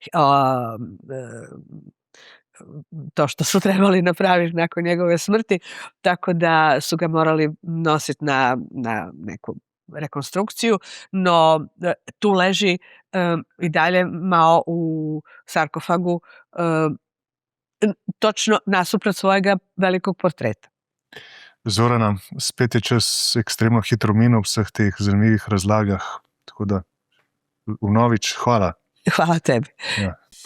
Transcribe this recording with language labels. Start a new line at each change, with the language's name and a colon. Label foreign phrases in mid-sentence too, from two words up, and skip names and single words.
Croatian: to što su trebali napraviti nakon njegove smrti, tako da su ga morali nositi na neku rekonstrukciju, no tu leži i dalje Mao u sarkofagu točno nasuprot svojega velikog portreta.
Slovenian: Zorana, spet je čas ekstremno hitro minil v vseh teh zanimivih razlagah, tako da vnovič hvala. Hvala tebi. Ja.